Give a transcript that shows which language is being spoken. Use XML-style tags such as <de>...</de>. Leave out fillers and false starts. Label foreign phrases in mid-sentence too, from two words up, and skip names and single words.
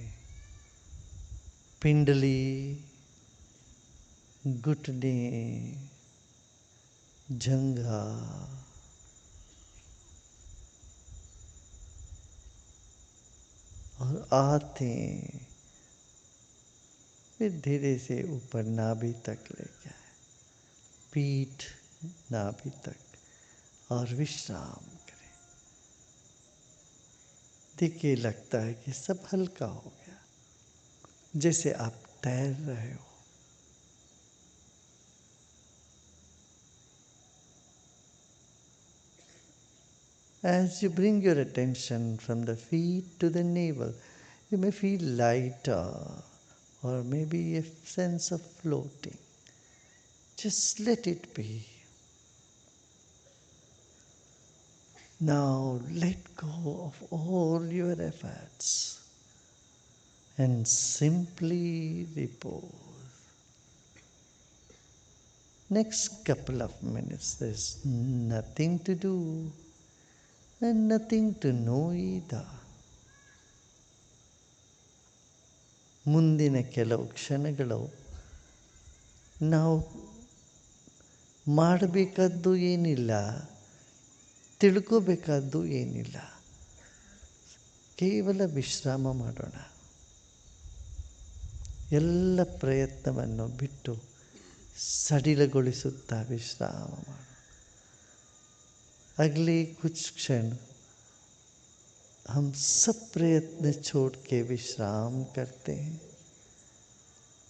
<hi>पिंडली, घुटने, जंघा, और आते फिर धीरे से ऊपर नाभि तक लेके आए, पीठ नाभि तक, और विश्राम करें। देखिए, लगता है कि सब हल्का हो गया, जैसे आप तैर रहे हो।</hi> <en>As you bring your attention from the feet to the navel, you may feel lighter or maybe a sense of floating. Just let it be. Now let go of all your efforts and simply repose. Next couple of minutes, there's nothing to do and nothing to know either.</en> <kn>ಮುಂದಿನ ಕೆಲವು ಕ್ಷಣಗಳು ನಾವು ಮಾಡಬೇಕಾದ್ದು ಏನಿಲ್ಲ, ತಿಳ್ಕೋಬೇಕಾದ್ದು ಏನಿಲ್ಲ, ಕೇವಲ ವಿಶ್ರಾಮ ಮಾಡೋಣ. ಎಲ್ಲ ಪ್ರಯತ್ನವನ್ನು ಬಿಟ್ಟು ಸಡಿಲಗೊಳಿಸುತ್ತಾ ವಿಶ್ರಾಮ ಮಾಡೋಣ.</kn> <hi>अगले कुछ क्षण हम सब प्रयत्न छोड़ के विश्राम करते हैं.</hi>